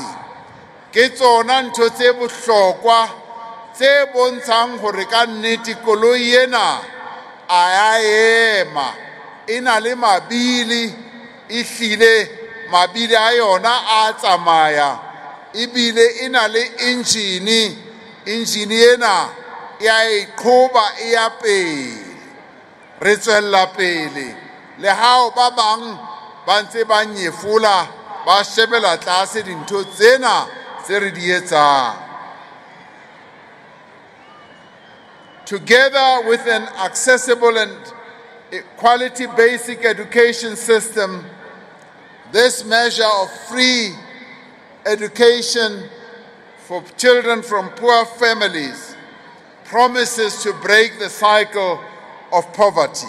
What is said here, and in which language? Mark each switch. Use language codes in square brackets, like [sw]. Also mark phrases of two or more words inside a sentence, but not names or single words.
[st] Ke tsona ntho tse bohlokwa tse bontshang hore ka nnete koloi ena a ya ema, e na le mabili, e hlile mabili a yona a tsamaya, ebile e na le engine ena ya iqhoba e ya pele. Re tswella pele le hao ba bang ba ntse ba nyefola ba shebela tlase dintho tsena tse re di etsang. [en] Together with an accessible and quality basic education system, this measure of free education for children from poor families promises to break the cycle of poverty.